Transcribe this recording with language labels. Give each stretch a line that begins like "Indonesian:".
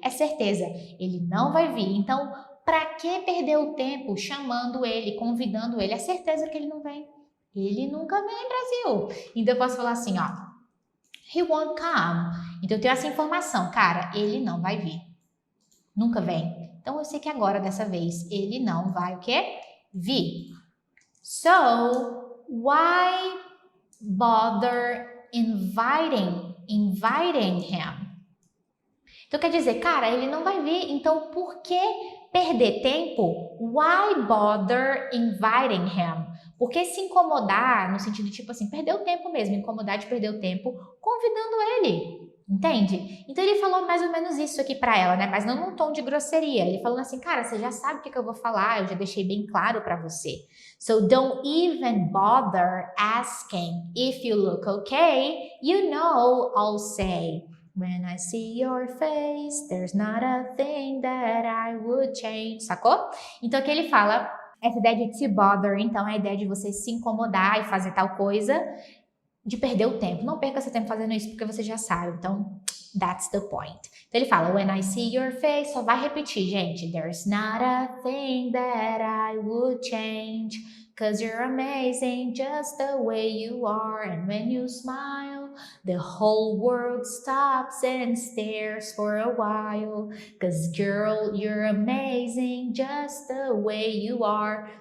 Portuguese: É certeza, ele não vai vir. Então, para que perder o tempo chamando ele, convidando ele? É certeza que ele não vem. Ele nunca vem, Brasil. Então, eu posso falar assim, ó.
English: He won't come.
Portuguese: Então, eu tenho essa informação. Cara, ele não vai vir. Nunca vem. Então, eu sei que agora, dessa vez, ele não vai o quê? Vir.
English: So, why bother inviting him?
Portuguese: Então quer dizer, cara, ele não vai vir, então por que perder tempo?
English: Why bother inviting him?
Portuguese: Por que se incomodar, no sentido tipo assim, perder o tempo mesmo, incomodar de perder o tempo, convidando ele, entende? Então ele falou mais ou menos isso aqui pra ela, né? Mas não num tom de grosseria. Ele falou assim, cara, você já sabe o que eu vou falar, eu já deixei bem claro pra você.
English: So don't even bother asking if you look okay. You know I'll say. When I see your face, there's not a thing that I would change.
Portuguese: Sacou? Então aqui ele fala, essa ideia de to bother, então é a ideia de você se incomodar e fazer tal coisa, de perder o tempo. Não perca seu tempo fazendo isso porque você já sabe. Então,
English: that's the point.
Portuguese: Então ele fala,
English: when I see your face,
Portuguese: só vai repetir, gente.
English: There's not a thing that I would change. 'Cause you're amazing just the way you are. And when you smile, the whole world stops and stares for a while. 'Cause girl, you're amazing just the way you are.